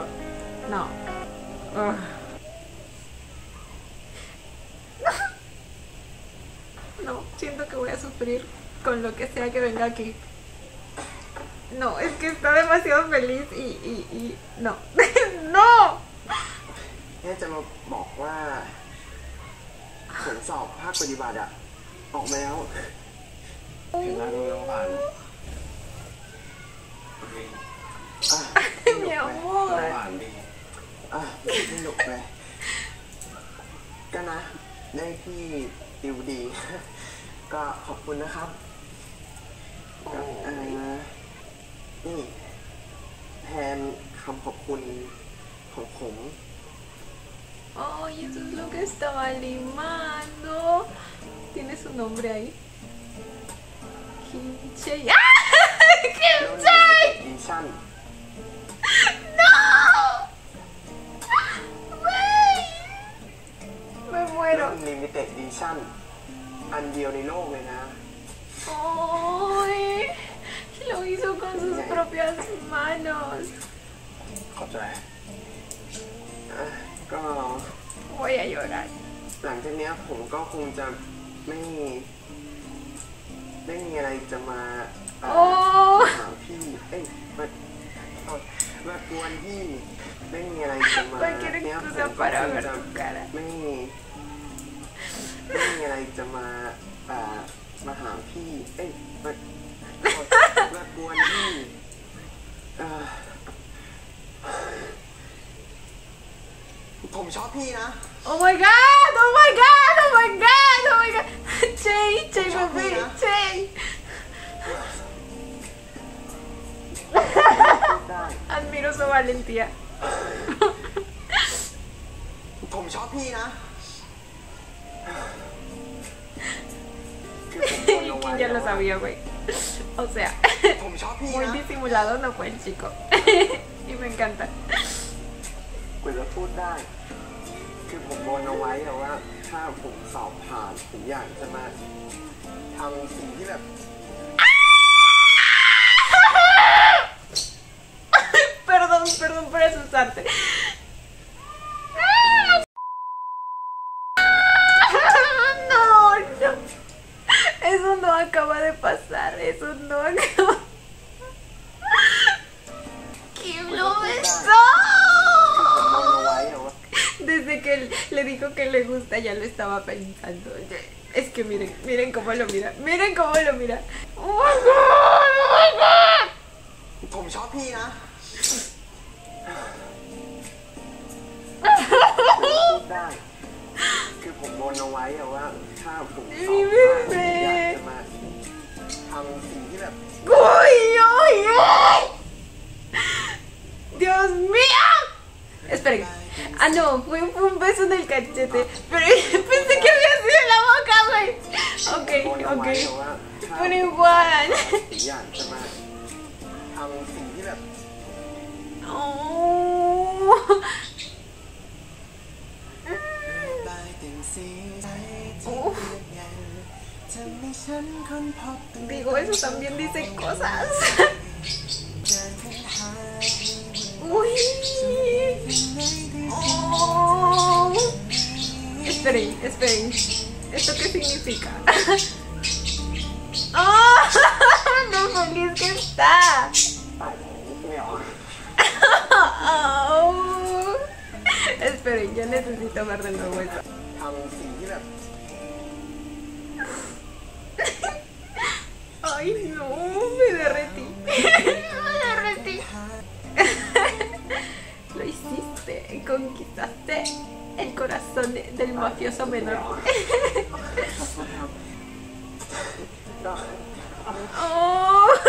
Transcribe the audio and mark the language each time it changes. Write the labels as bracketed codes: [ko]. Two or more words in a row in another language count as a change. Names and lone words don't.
[es] No. Ugh. No, siento que voy a sufrir con lo que sea que venga aquí. No, es que está demasiado feliz y no. ¡No! [th] แค่จะมาบอกว่าผลสอบภาคปฏิบัติอะออกมาแล้ว เห็นแล้วรู้แล้วผ่าน อ่ะ [es] Mi amor. [th] ผ่านดี สนุกเลยก็นะได้พี่ดิวดี ก็ขอบคุณนะครับนี่แทนคำขอบคุณของผม [es] Ay, eso es lo que estaba limando. ¿Tiene su nombre ahí? Kimchi. ¡Ah! [th] แล้วใน [es] ¡Kimchi! [th] ดิชั่น [es] ¡No! ¡Wey! Me [th] เรื่ [es] muero. [th] อง [en] Limited Edition [th] อันเดียวในโลกเลยนะ [es] ¡Ay! Lo hizo con sus propias manos. [th] ขอบใจ ก็ [es] Voy a llorar. [th] หลังจากเนี้ยผมก็คงจะไม่มีอะไรจะมา โอ้ ถามพี่มากวนพี่ไม่มีอะไรจะมา [es] Cualquier [th] เนี้ย [es] excusa para ver tu cara. [th] ไม่มีอะไรจะมาหาพี่มากวนพี่ผมชอบพี่นะ [en] Oh my god! Oh my god! Oh my god! Oh my god! [es] Che, bebé, Che. [th] ได้ [es] Admiro su valentía. [th] ผมชอบพี่นะคือผมบนเอาไว้ [es] ¿Quién ya lo sabía, güey? O sea, [th] ผมชอบพี่ [es] muy [th] นะ [es] disimulado no fue el chico. Y me encanta. [th] กูจะพูดได้ คือผมบนเอาไว้อะว่าถ้าผมสอบผ่านผมอยากจะมาทำสิ่งที่แบบ [es] Perdón por asustarte. No. Eso no acaba de pasar. Eso no acaba. ¿Quién lo besó? [th] ผมบนเอาไว้อะว่า [es] Desde que él le dijo que le gusta, ya lo estaba pensando. Es que miren cómo lo mira. Miren cómo lo mira. [en] Oh my god, oh my god. [th] ผมชอบพี่นะพูดได้ คือผมบนเอาไว้อะว่าถ้าผมสอบผ่านผมอยากจะมาทำสิ่งที่แบบ [es] ¡Uy, uy, uy! ¡Dios mío! Esperen. Ah, no, fue un beso en el cachete. Pero pensé que había sido en la boca, güey. [th] ผมบนเอาไว้อะว่าถ้า [es] Pero igual. [th] ผมอยากจะมาทำสิ่งที่แบบ [es] Oh. Digo, eso también dice cosas. Uy. Oh. Esperen. ¿Esto qué significa? ¡Oh! ¡No feliz que está! Oh. Esperen, ya necesito ver de nuevo eso. [th] ทำสิ่งที่แบบ [es] Ay, no, me derretí. Me derretí. Lo hiciste, conquistaste el corazón del mafioso menor. Oh.